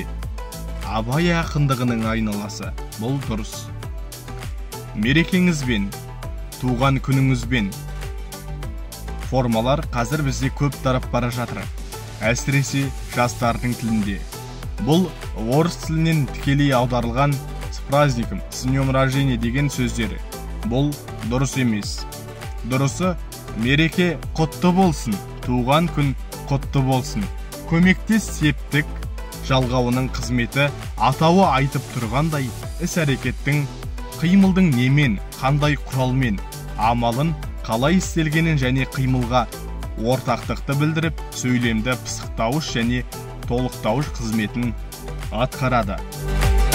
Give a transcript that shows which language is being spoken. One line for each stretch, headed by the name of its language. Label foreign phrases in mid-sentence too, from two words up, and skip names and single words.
Kazakh: Абай ақындығының айналасы. Бұл дұрыс. Мерекеңізбен, туған күніңізбен. Формалар қазір бізде көп тарап бара жатыр. Әсіресе жастардың тілінде. Бұл орыс тілінен тікелей аударылған
Russian: «с праздником», «с днем рождения»
Kazakh: деген сөздері. Бұл дұрыс емес. Дұрысы, мереке құтты болсын, туған күн құтты болсын. Көмектес септік жалғауының қызметі атауы айтып тұрғандай, іс-әрекеттің, қимылдың немен, қандай құралмен, амалын қалай істелгенін және қимылға ортақтықты білдіріп, сөйлемді пысықтауыш және толықтауыш қызметін атқарады.